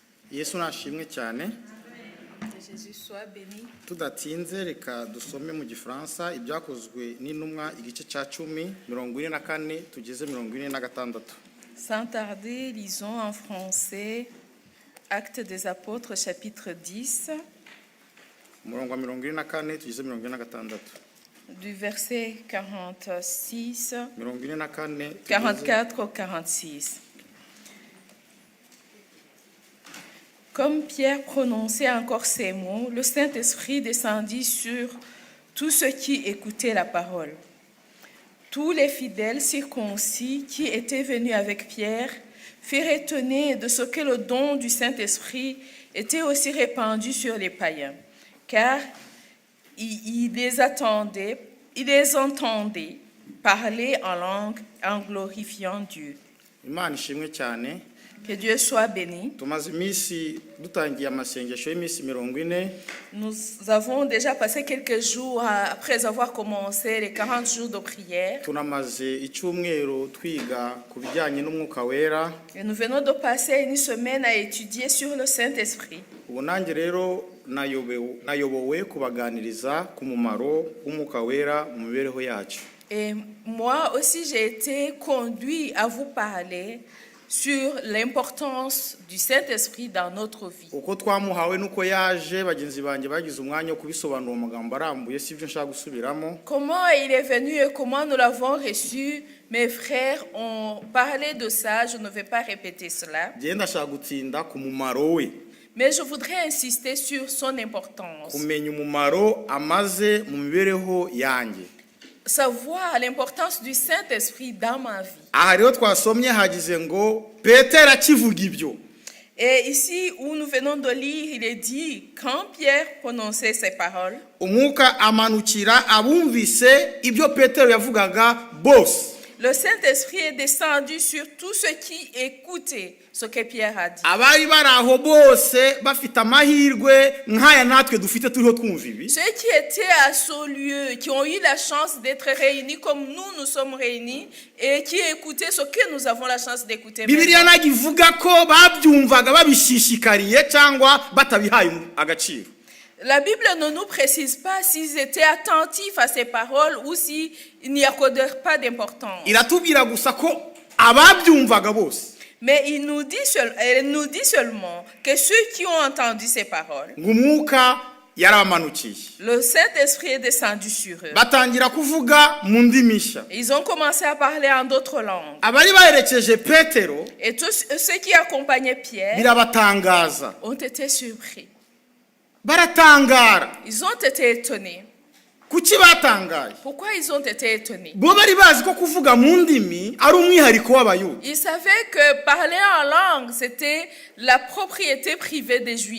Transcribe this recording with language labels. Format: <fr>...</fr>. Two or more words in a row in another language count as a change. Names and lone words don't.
<rw>Yesu nashimwe cyane.</rw> <fr>Jésus soit béni.</fr> <rw>Tudatinze reka dusome mu gifaransa ibyakozwe n'intumwa igice cya 10:44 tugeze 46.</rw> <fr>Sans tarder, lisons en français Actes des Apôtres chapitre 10</fr> <rw>Umurongo wa 44 tugeze 46.</rw> <fr>du verset 46 44 44 au 46. Comme Pierre prononçait encore ces mots, le Saint-Esprit descendit sur tous ceux qui écoutaient la parole. Tous les fidèles circoncis qui étaient venus avec Pierre furent étonnés de ce que le don du Saint-Esprit était aussi répandu sur les païens, car ils les entendaient parler en langue en glorifiant Dieu.</fr> <rw>Imana ishimwe cyane.</rw> <fr>Que Dieu soit béni.</fr> <rw>Tumaze iminsi dutangiye amasengesho y'iminsi 40.</rw> <fr>Nous avons déjà passé quelques jours après avoir commencé les 40 jours de prière.</fr> <rw>Tunamaze icyumweru twiga ku bijyanye n'umwuka wera.</rw> <fr>Et nous venons de passer une semaine à étudier sur le Saint-Esprit.</fr> <rw>Ubu nanjye rero nayobowe kubaganiriza ku mumaro w'umwuka wera mu mibereho yacu.</rw> <fr>Et moi aussi j'ai été conduit à vous parler sur l'importance du Saint-Esprit dans notre vie.</fr> <rw>Uko twamuhawe nuko yaje bagenzi banje bagize umwanya wo kubisobanura amagambo arambuye sivyo nshaka gusubiramo.</rw> <fr>Comment il est venu et comment nous l'avons reçu, mes frères ont parlé de ça, je ne vais pas répéter cela.</fr> <rw>Genda nshaka gutsinda ku mumaro we.</rw> <fr>Mais je voudrais insister sur son importance.</fr> <rw>Kumenya umumaro amaze mu mibereho yanjye.</rw> <fr>Savoir l'importance du Saint-Esprit dans ma vie.</fr> <rw>Aha rero twasomye hagize ngo Petero akivuga ibyo.</rw> <fr>Et ici où nous venons de lire, il est dit quand Pierre prononçait ces paroles,</fr> <rw>umwuka amanukira abumvise ibyo Petero yavugaga bose.</rw> <fr>Le Saint-Esprit est descendu sur tous ceux qui écoutaient ce que Pierre a dit.</fr> <rw>Abari baraho bose bafite amahirwe nkaya natwe dufite turiho twumva ibi.</rw> <fr>Ceux qui étaient à ce lieu, qui ont eu la chance d'être réunis comme nous sommes réunis et qui écoutaient ce que nous avons la chance d'écouter.</fr> <rw>Bibiliya nagivuga ko babyumvaga babishishikariye cyangwa batabihaye agaciro.</rw> <fr>La Bible ne nous précise pas s'ils étaient attentifs à ces paroles ou s'ils n'y accordèrent pas d'importance.</fr> <rw>Iratubwira gusa ko ababyumvaga bose.</rw> <fr>Mais elle nous dit seulement que ceux qui ont entendu ces paroles,</fr> <rw>ngumwuka yaramanukiye.</rw> <fr>Le Saint-Esprit est descendu sur eux.</fr> <rw>Batangira kuvuga mu ndimisha.</rw> <fr>Ils ont commencé à parler en d'autres langues.</fr> <rw>Abari baherekeje Petero</rw> <fr>Et tous ceux qui accompagnaient Pierre</fr> <rw>birabatangaza.</rw> <fr>ont été surpris.</fr> <rw>Baratangara.</rw> <fr>Ils ont été étonnés.</fr> <rw>Kuki batangaye?</rw> <fr>Pourquoi ils ont été étonnés?</fr> <rw>Bo bari bazi ko kuvuga mu ndimi ari umwihariko w'abayuda.</rw> <fr>Ils savaient que parler en langue c'était la propriété privée des Juifs.</fr>